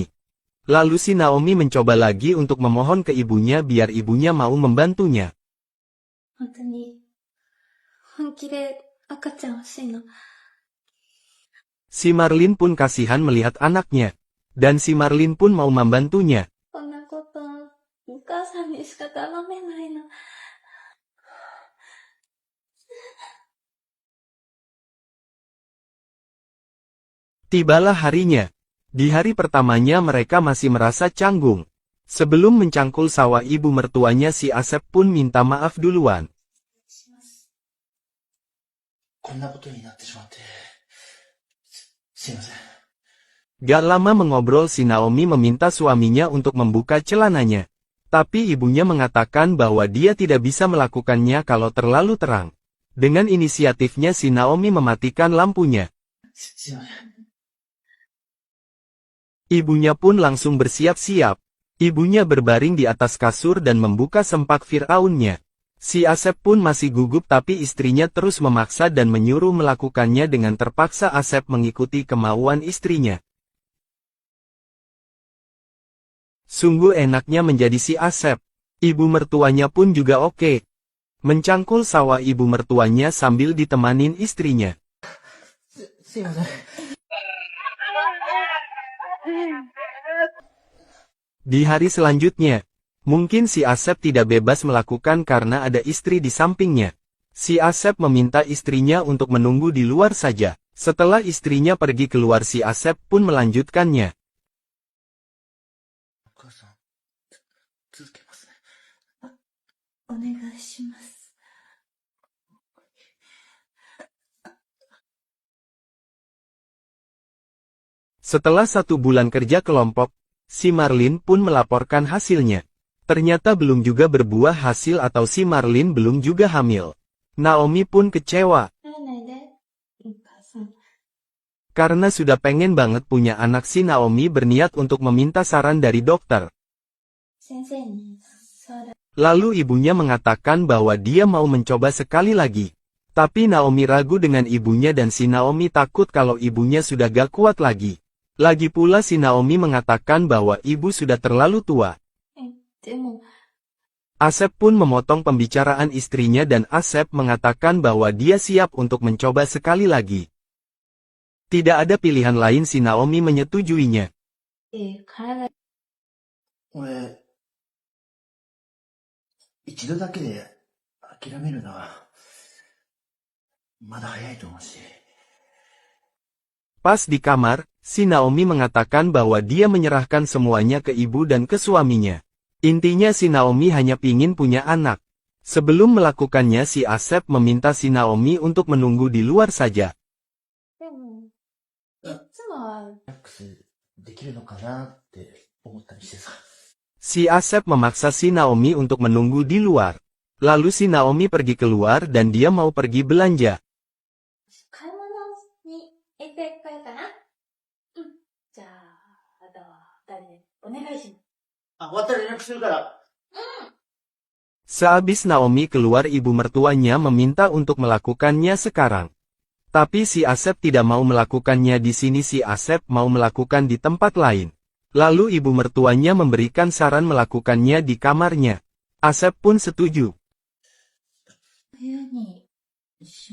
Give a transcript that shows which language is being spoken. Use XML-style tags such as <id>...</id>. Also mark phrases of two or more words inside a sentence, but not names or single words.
<id>Lalu si Naomi mencoba lagi untuk memohon ke ibunya biar ibunya mau membantunya. Si Marlin pun kasihan melihat anaknya. Dan si Marlin pun mau membantunya.</id> <ja>母さんにしか頼めないの。</ja> <id>Tibalah harinya. Di hari pertamanya mereka masih merasa canggung. Sebelum mencangkul sawah ibu mertuanya, si Asep pun minta maaf duluan.</id> <ja>こんなことになってしまって、すいません。</ja> <id>Gak lama mengobrol, si Naomi meminta suaminya untuk membuka celananya. Tapi ibunya mengatakan bahwa dia tidak bisa melakukannya kalau terlalu terang. Dengan inisiatifnya si Naomi mematikan lampunya.</id> <ja>すいません。</ja> <id>Ibunya pun langsung bersiap-siap. Ibunya berbaring di atas kasur dan membuka sempak Fir'aunnya. Si Asep pun masih gugup, tapi istrinya terus memaksa dan menyuruh melakukannya. Dengan terpaksa Asep mengikuti kemauan istrinya. Sungguh enaknya menjadi si Asep. Ibu mertuanya pun juga oke. Mencangkul sawah ibu mertuanya sambil ditemanin istrinya.</id> <ja>すいません。</ja> <id>Di hari selanjutnya, mungkin si Asep tidak bebas melakukan karena ada istri di sampingnya. Si Asep meminta istrinya untuk menunggu di luar saja. Setelah istrinya pergi keluar, si Asep pun melanjutkannya.</id> <ja>お母さん、続けますね。お願いします。</ja> <id>Setelah 1 bulan kerja kelompok, si Marlin pun melaporkan hasilnya. Ternyata belum juga berbuah hasil atau si Marlin belum juga hamil. Naomi pun kecewa.</id> <ja>ならないで、お母さん。</ja> <id>Karena sudah pengen banget punya anak, si Naomi berniat untuk meminta saran dari dokter.</id> <ja>先生に相談。</ja> <id>Lalu ibunya mengatakan bahwa dia mau mencoba sekali lagi. Tapi Naomi ragu dengan ibunya dan si Naomi takut kalau ibunya sudah gak kuat lagi. Lagi pula si Naomi mengatakan bahwa ibu sudah terlalu tua.</id> <ja>でも、</ja> <id>Asep pun memotong pembicaraan istrinya dan Asep mengatakan bahwa dia siap untuk mencoba sekali lagi. Tidak ada pilihan lain, si Naomi menyetujuinya.</id> <ja>体、俺、一度だけで諦めるのは、まだ早いと思うし。</ja> <id>Pas di kamar, si Naomi mengatakan bahwa dia menyerahkan semuanya ke ibu dan ke suaminya. Intinya si Naomi hanya pingin punya anak. Sebelum melakukannya, si Asep meminta si Naomi untuk menunggu di luar saja.</id> <ja>でも、いつもは、リラックスできるのかなって思ったりしてさ。</ja> <id>Si Asep memaksa si Naomi untuk menunggu di luar. Lalu si Naomi pergi keluar dan dia mau pergi belanja.</id> <ja>買い物に行ってこようかな。うん。じゃあ、あとは、誰でお願いします。あ、終わったら連絡するから。</ja> <id>Sehabis Naomi keluar, ibu mertuanya meminta untuk melakukannya sekarang. Tapi si Asep tidak mau melakukannya di sini, si Asep mau melakukan di tempat lain. Lalu ibu mertuanya memberikan saran melakukannya di kamarnya. Asep pun setuju.</id> <ja>部屋に、一緒。</ja>